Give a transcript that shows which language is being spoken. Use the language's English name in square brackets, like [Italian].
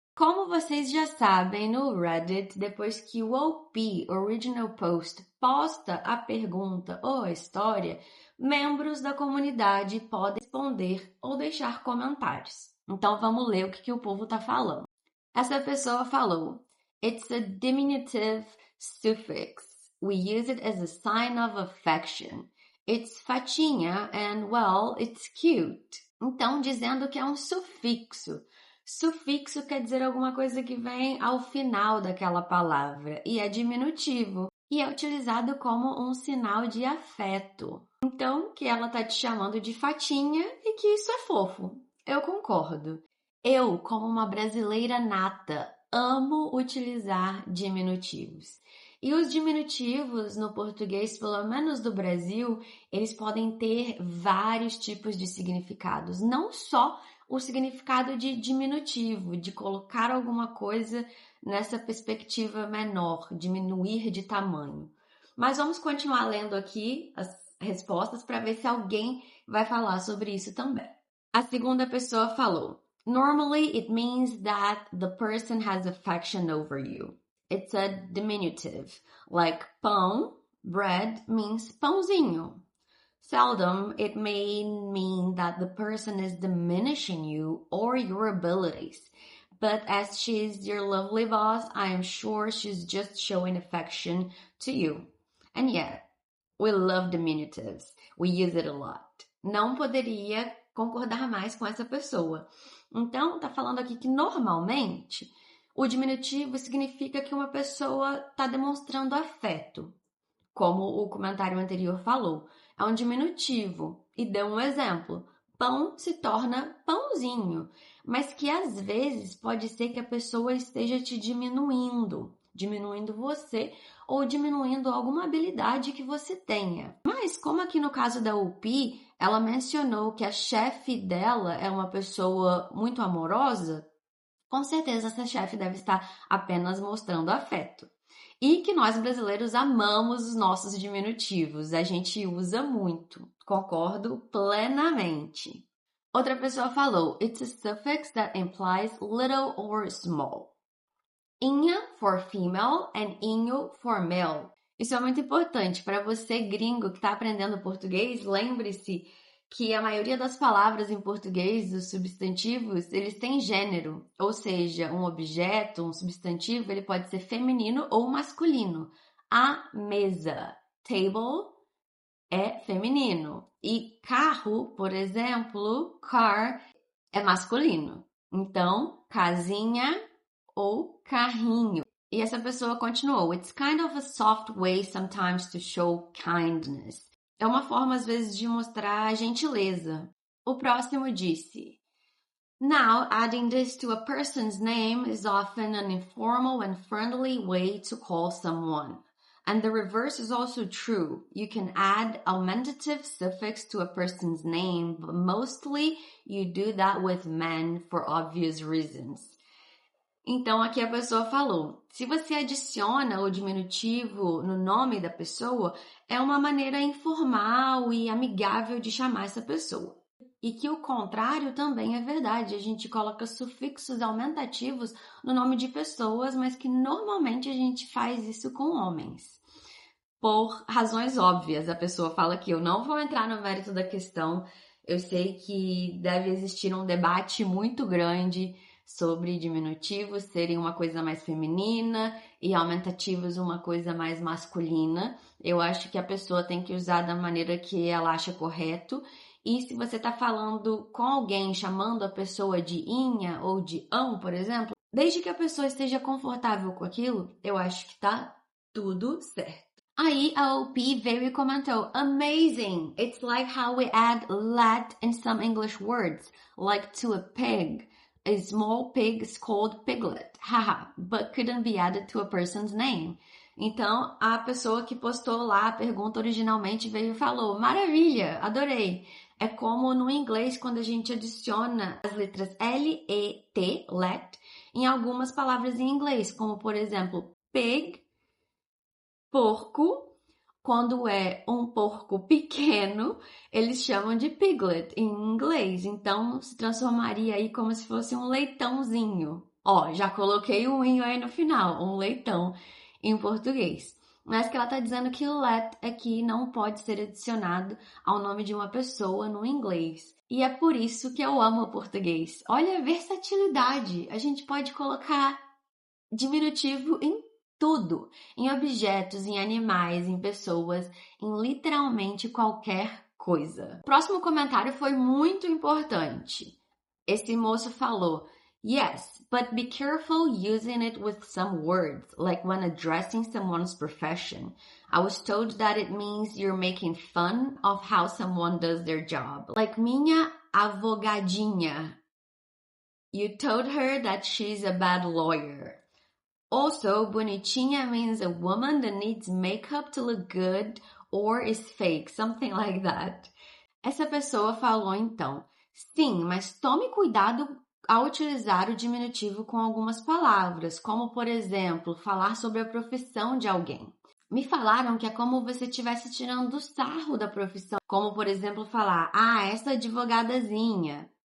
[Portuguese] Como vocês já sabem, no Reddit, depois que o OP, Original Post, posta a pergunta ou a história, membros da comunidade podem responder ou deixar comentários. Então vamos ler o que o povo está falando. Essa pessoa falou: [English] It's a diminutive suffix. We use it as a sign of affection. It's fatinha and, well, it's cute. [Portuguese] Então, dizendo que é um sufixo. Sufixo quer dizer alguma coisa que vem ao final daquela palavra e é diminutivo e é utilizado como um sinal de afeto. Então, que ela tá te chamando de fatinha e que isso é fofo. Eu concordo. Eu, como uma brasileira nata, amo utilizar diminutivos. E os diminutivos no português, pelo menos do Brasil, eles podem ter vários tipos de significados. Não só o significado de diminutivo, de colocar alguma coisa nessa perspectiva menor, diminuir de tamanho. Mas vamos continuar lendo aqui as respostas para ver se alguém vai falar sobre isso também. A segunda pessoa falou: [English] Normally it means that the person has affection over you. It's a diminutive, like pão, bread means pãozinho. Seldom it may mean that the person is diminishing you or your abilities. But as she's your lovely boss, I am sure she's just showing affection to you. And yeah, we love diminutives. We use it a lot. [Portuguese] Não poderia concordar mais com essa pessoa. Então, tá falando aqui que normalmente o diminutivo significa que uma pessoa está demonstrando afeto, como o comentário anterior falou. É um diminutivo e deu um exemplo. Pão se torna pãozinho, mas que às vezes pode ser que a pessoa esteja te diminuindo você ou diminuindo alguma habilidade que você tenha. Mas como aqui no caso da UP, ela mencionou que a chefe dela é uma pessoa muito amorosa, com certeza essa chefe deve estar apenas mostrando afeto. E que nós brasileiros amamos os nossos diminutivos, a gente usa muito. Concordo plenamente. Outra pessoa falou: [English] It's a suffix that implies little or small. Inha for female and inho for male. [Portuguese] Isso é muito importante para você gringo que está aprendendo português. Lembre-se que a maioria das palavras em português, os substantivos, eles têm gênero, ou seja, um objeto, um substantivo, ele pode ser feminino ou masculino. A mesa, table, é feminino. E carro, por exemplo, car, é masculino. Então, casinha ou carrinho. E essa pessoa continuou, [English] it's kind of a soft way sometimes to show kindness. [Portuguese] É uma forma, às vezes, de mostrar gentileza. O próximo disse, [English] now, adding this to a person's name is often an informal and friendly way to call someone. And the reverse is also true. You can add augmentative suffix to a person's name, but mostly you do that with men for obvious reasons. [Portuguese] Então, aqui a pessoa falou, se você adiciona o diminutivo no nome da pessoa, é uma maneira informal e amigável de chamar essa pessoa. E que o contrário também é verdade, a gente coloca sufixos aumentativos no nome de pessoas, mas que normalmente a gente faz isso com homens. Por razões óbvias, a pessoa fala que eu não vou entrar no mérito da questão, eu sei que deve existir um debate muito grande sobre diminutivos serem uma coisa mais feminina e aumentativos uma coisa mais masculina. Eu acho que a pessoa tem que usar da maneira que ela acha correto. E se você está falando com alguém, chamando a pessoa de inha ou de ão, por exemplo, desde que a pessoa esteja confortável com aquilo, eu acho que tá tudo certo. Aí a OP veio e comentou, [English] amazing! It's like how we add let in some English words, like to a pig. A small pig is called piglet, haha, but couldn't be added to a person's name. [Portuguese] Então, a pessoa que postou lá a pergunta originalmente veio e falou, maravilha, adorei. É como no inglês, quando a gente adiciona as letras L-E-T, let, em algumas palavras em inglês, como, por exemplo, pig, porco. Quando é um porco pequeno, eles chamam de piglet em inglês. Então, se transformaria aí como se fosse um leitãozinho. Ó, já coloquei o inho aí no final, um leitão em português. Mas que ela tá dizendo que let aqui não pode ser adicionado ao nome de uma pessoa no inglês. E é por isso que eu amo o português. Olha a versatilidade. A gente pode colocar diminutivo em tudo, em objetos, em animais, em pessoas, em literalmente qualquer coisa. O próximo comentário foi muito importante. Esse moço falou, [English] yes, but be careful using it with some words, like when addressing someone's profession. I was told that it means you're making fun of how someone does their job. Like [Portuguese] minha avogadinha. [English] You told her that she's a bad lawyer. Also, bonitinha means a woman that needs makeup to look good or is fake, something like that. [Portuguese] Essa pessoa falou então, sim, mas tome cuidado ao utilizar o diminutivo com algumas palavras, como por exemplo, falar sobre a profissão de alguém. Me falaram que é como você estivesse tirando o sarro da profissão, como por exemplo falar, essa advogadazinha.